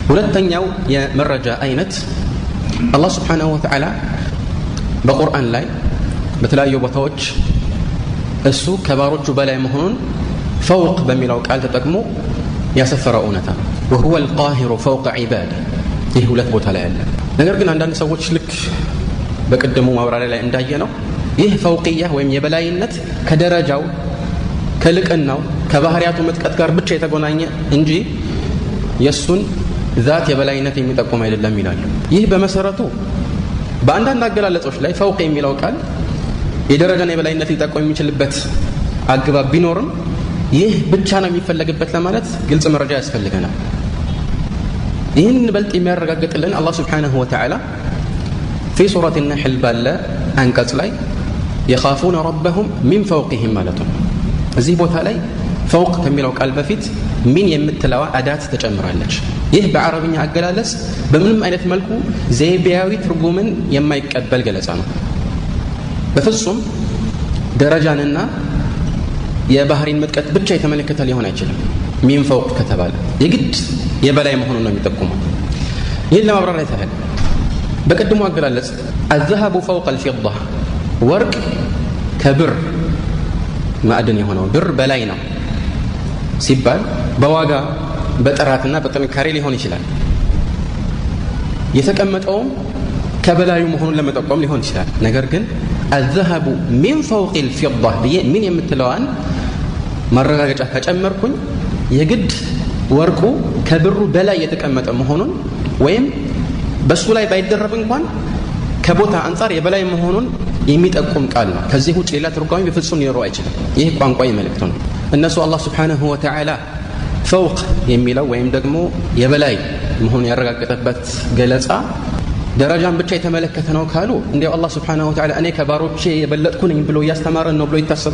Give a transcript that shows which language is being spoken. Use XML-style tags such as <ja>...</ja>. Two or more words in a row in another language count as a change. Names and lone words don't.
<am>ሁለተኛው የመረጃ አይነት አላህ</am> <ar>سبحانه وتعالى</ar> <am>በቁርአን ላይ በተለያዩ ቦታዎች እሱ ከባሮቹ በላይ መሆኑን ፈውቅ በሚለው ቃል ተጠቅሞ ያሰፈረው እውነታ ነው።</am> <ar>وهو القاهر فوق عباده</ar> <am>ይህ ሁለት ቦታ ላይ ያለ ነገር ግን አንዳንድ ሰዎች ልክ በቀደሙ ማብራሪያ ላይ እንዳየነው ይህ ፈውቅያ ወይም የበላይነት ከደረጃው ከልቅናው ከባህሪያቱ መጥቀት ጋር ብቻ የተገናኘ እንጂ የሱን ذات የበላይነት የሚጠቁም አይደለም ይላሉ። ይህ በመሰረቱ በአንዳንድ አገላለጾች ላይ ፈውቅ የሚለው ቃል የደረጃና የበላይነት ሊጠቁም የሚችልበት አግባብ ቢኖርም ይህ ብቻ ነው የሚፈለግበት ለማለት ግልጽ መረጃ ያስፈልገናል። ይህን በልጥ የሚያረጋግጥልን አላህ</am> <ar>سبحانه وتعالى في سورة النحل</ar> <am>ባለ አንቀጽ ላይ</am> <ar>يخافون ربهم من فوقهم</ar> <am>ማለት ነው። እዚህ ቦታ ላይ ፈውቅ ከሚለው ቃል በፊት ሚን የምትለዋ አዳት ተጨምራለች። ይህ በአረብኛ አገላለጽ በምንም አይነት መልኩ ዘይቤያዊ ትርጉምን የማይቀበል ገለጻ ነው። በፍጹም ደረጃንና የባህሪን መጥቀት ብቻ የተመለከተ ሊሆን አይችልም።</am> <ar>من فوق</ar> <am>ከተባለ የግድ የበላይ መሆኑን ነው የሚጠቁመው። ይህን ለማብራራት ያህል በቀድሞ አገላለጽ</am> <ar>الذهب فوق الفضة</ar> <am>ወርቅ ከብር ማዕድን የሆነው ብር በላይ ነው ሲባል በዋጋ በጥራትና በጥንካሬ ሊሆን ይችላል። የተቀመጠውም ከበላዩ መሆኑን ለመጠቆም ሊሆን ይችላል። ነገር ግን</am> <ar>الذهب من فوق الفضة من</ar> <am>የምትለዋን ማረጋገጫ ከጨመርኩኝ የግድ ወርቁ ከብሩ በላይ የተቀመጠ መሆኑን ወይም በሱ ላይ ባይደረብ እንኳን ከቦታ አንፃር የበላይ መሆኑን የሚጠቁም ቃል ነው። ከዚህ ውጭ ሌላ ትርጓሜ በፍጹም ሊኖር አይችልም። ይህ ቋንቋዊ መልእክት ነው። እነሱ አላህ</am> <ar>سبحانه وتعالى</ar> <am>ፈውቅ የሚለው ወይም ደግሞ የበላይ መሆኑን ያረጋገጠበት ገለጻ ደረጃን ብቻ የተመለከተ ነው ካሉ እንዲያው አላህ</am> <ar>سبحانه وتعالى</ar> <am>እኔ ከባሮቼ የበለጥኩ ነኝ ብሎ እያስተማረን ነው ብሎ ይታሰባል?</am>